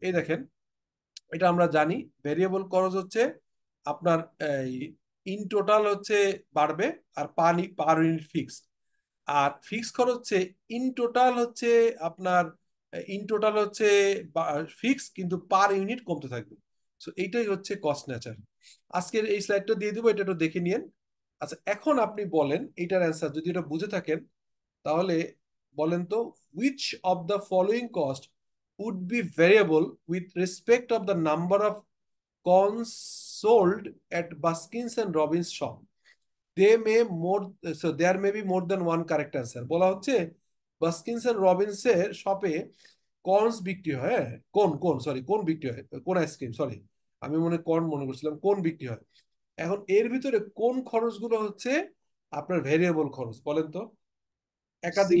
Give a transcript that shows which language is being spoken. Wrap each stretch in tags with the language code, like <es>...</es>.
<bn>এই দেখেন, এটা আমরা জানি ভেরিয়েবল খরচ হচ্ছে আপনার এই ইন টোটাল হচ্ছে বাড়বে, আর পার ইউনিট ফিক্স। আর ফিক্স খরচ হচ্ছে ইন টোটাল হচ্ছে আপনার ইন টোটাল হচ্ছে ফিক্স, কিন্তু পার ইউনিট কমতে থাকবে। সো এইটাই হচ্ছে কস্ট নেচার। আজকের এই স্লাইডটা দিয়ে দিব, এটা একটু দেখে নিয়েন। আচ্ছা, এখন আপনি বলেন এইটার অ্যান্সার যদি এটা বুঝে থাকেন, তাহলে বলেন তো,</bn> <en>which of the following cost would be variable with respect of the number of corns sold at Baskins and Robbins shop? They may more, so there may be more than one correct answer.</en> <bn>বলা হচ্ছে বাস্কিনস and Robbins এর শপে corns বিক্রি হয়, হ্যাঁ, কোন বিক্রি হয়, কোন আইসক্রিম, সরি, আমি কর্ন মনে করছিলাম, কোন বিক্রি হয়। এখন এর ভিতরে কোন খরচগুলো হচ্ছে আপনার ভেরিয়েবল খরচ, বলেন তো। একাধিক</bn>